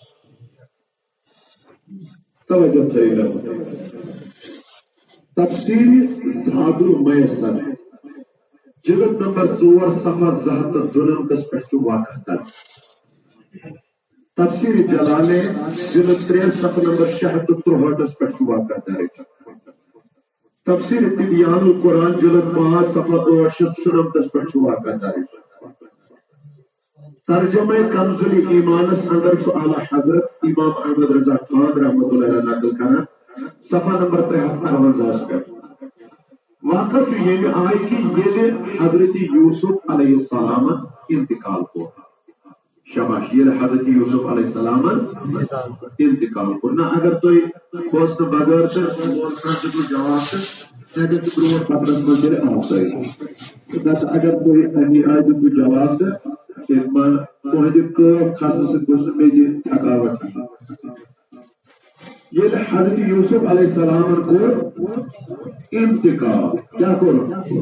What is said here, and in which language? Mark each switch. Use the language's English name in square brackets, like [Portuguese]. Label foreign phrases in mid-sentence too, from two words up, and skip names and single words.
[Kashmiri] توجہ تھٲیِو تفسیٖر زاد المیسر جلد نمبر 4 صفحہ 202 پٮ۪ٹھ چھُ واقعہ درج تفسیر جلالین جلد 3 صفحہ نمبر 663 پٮ۪ٹھ چھُ واقعہ درج تفسیر تبیان القرآن جلد 5 صفحہ 896 پٮ۪ٹھ چھُ واقعہ درج ترجمہ کنز الایمانس اندر چھُ اعلیٰ حضرت امام احمد رضا خان [Arabic] رحمۃ اللہ علیہ [Kashmiri] نقل کران صفحہ نمبر 358 پٮ۪ٹھ واقع چھُ ییٚمہِ آیہِ کہِ ییٚلہِ حضرت یوسف [Arabic] علیہ السلام [Kashmiri] انتقال کوٚر شاباش ییٚلہِ حضرت یوسف [Arabic] علیہ السلام [Kashmiri] انتقال کوٚر نہ اگر تُہۍ کھوژنہٕ بغٲر تہٕ جواب تہٕ مےٚ گژھِ برونٛٹھ پترس منٛز تیٚلہِ آسٲیِش تہٕ اگر تُہۍ امی آیہِ دیُتوٕ جواب تہٕ تیٚلہِ ما تُہنٛدِ کٲم کھسنہٕ سۭتۍ گوٚژھ نہٕ بیٚیہِ تہِ تھکاوٹ کِہیٖنۍ ییٚلہِ حضرت یوسف [Arabic] علیہ السلام [Kashmiri] کوٚر انتقال کیٛاہ کوٚر